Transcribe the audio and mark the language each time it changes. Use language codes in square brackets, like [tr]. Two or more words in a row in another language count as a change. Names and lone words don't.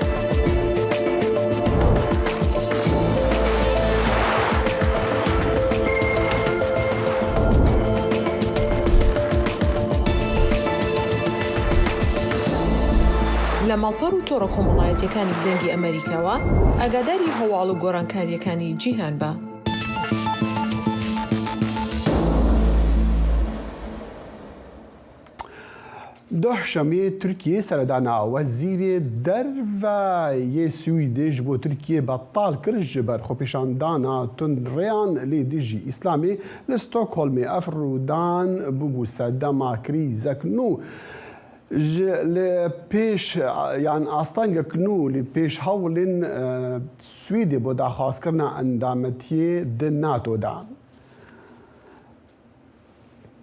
[ckb] لە ماڵپەڕ و تۆڕە کۆمەڵایەتیەکانی دەنگی ئەمریکاوە ئاگاداری هەواڵ و گۆڕانکاریەکانی جیهان بە. [ku] دوحشەمێ تورکیە سەرداناوە زیرێ دەرڤایە سویدێش بۆ تورکیە بەتاڵ کرد ji ber xwepêşandana tundrêyan lê dijî Îslamê li Stockholmê ev rûdan bûbû sedema krîzek nû li pêş yan astangek nû li pêş hewlên Swîdê bo daxwazkirina endametiyê di NATOda.